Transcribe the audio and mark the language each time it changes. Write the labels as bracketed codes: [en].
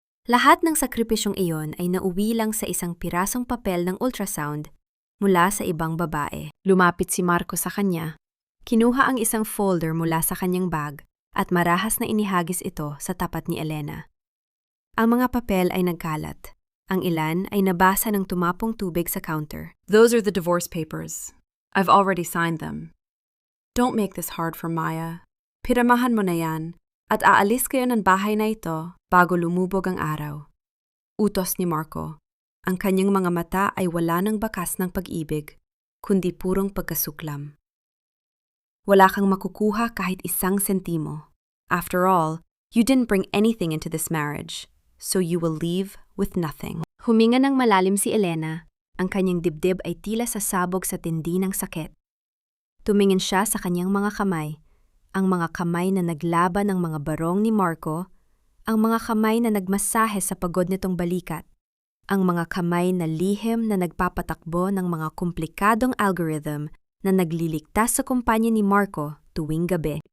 [tl] Lahat ng sakripisyong iyon ay nauwi lang sa isang pirasong papel ng ultrasound mula sa ibang babae. Lumapit si Marco sa kanya, kinuha ang isang folder mula sa kanyang bag at marahas na inihagis ito sa tapat ni Elena. Ang mga papel ay nagkalat. Ang ilan ay nabasa ng tumapong tubig sa counter. [en] Those are the divorce papers. I've already signed them. Don't make this hard for Maya. [tl] Piramahan mo na yan at aalis kayo ng bahay na ito bago lumubog ang araw. Utos ni Marco. Ang kanyang mga mata ay wala ng bakas ng pag-ibig, kundi purong pagkasuklam. Wala kang makukuha kahit isang sentimo. [en] After all, you didn't bring anything into this marriage, so you will leave with nothing. [tl] Huminga ng malalim si Elena. Ang kanyang dibdib ay tila sasabog sa tindi ng sakit. Tumingin siya sa kanyang mga kamay. Ang mga kamay na naglaban ng mga barong ni Marco, ang mga kamay na nagmasahe sa pagod nitong balikat, ang mga kamay na lihim na nagpapatakbo ng mga komplikadong algorithm na nagliligtas sa kumpanya ni Marco tuwing gabi.